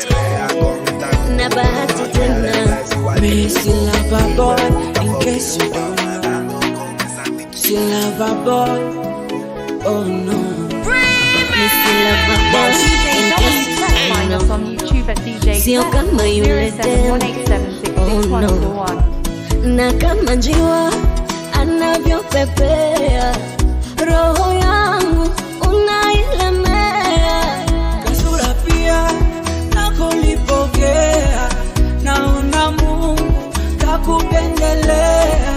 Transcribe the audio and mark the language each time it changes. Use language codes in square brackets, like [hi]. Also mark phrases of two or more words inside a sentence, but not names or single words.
[es] perrea con el taco. [sw] Na bahati tena. [en] Me still love a boy, in case you don't know. Still love a boy, oh no. Me still love a boy, in case you don't know. On YouTube at DJ [sw] Sio kama yule dem, [en] oh no. [sw] Na kama njiwa anavyopepea, roho yangu unailemea. Kasura pia nakulipokea, naona Mungu kakupendelea.